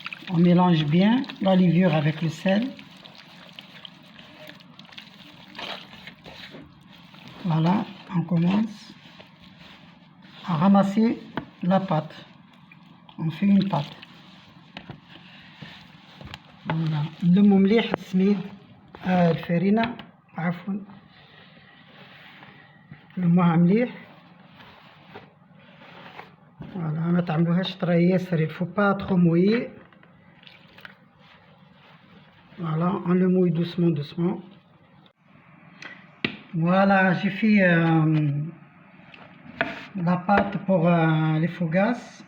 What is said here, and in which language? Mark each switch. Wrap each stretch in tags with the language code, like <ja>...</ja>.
<fr>On mélange bien la levure avec le sel. Voilà, on commence à ramasser la pâte. On fait une pâte. Voilà.</fr> <ar>نلمو مليح السميد الفرينة عفوا نلموها مليح. فوالا ما تعملوهاش طري ياسر،</ar> <fr>il faut pas trop mouiller. Voilà, on le mouille doucement, doucement. Voilà, j'ai fait la pâte pour les fougasses.</fr>